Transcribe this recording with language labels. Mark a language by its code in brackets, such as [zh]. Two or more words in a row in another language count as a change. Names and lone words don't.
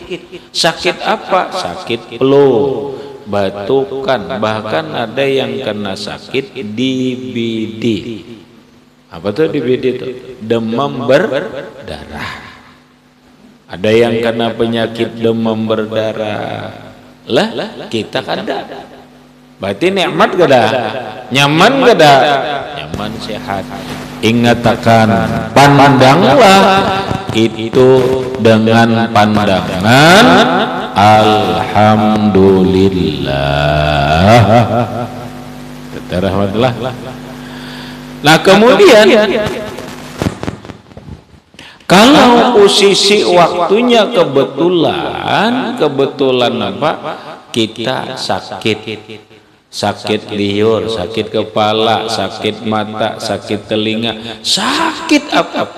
[id] Sakit apa? Sakit flu, batukan, bahkan ada yang kena sakit DBD. Apa tuh DBD itu? Demam berdarah. Ada yang kena penyakit demam berdarah. [bjn] Lah, kita kada. Berarti nikmat kada? Nyaman kada? Nyaman, sehat. [id] Ingatakan, pandanglah itu dengan pandangan alhamdulillah. Rahmatullah. Nah kemudian kalau posisi waktunya kebetulan apa? Kita sakit liur, sakit kepala, sakit mata, sakit telinga, sakit apapun.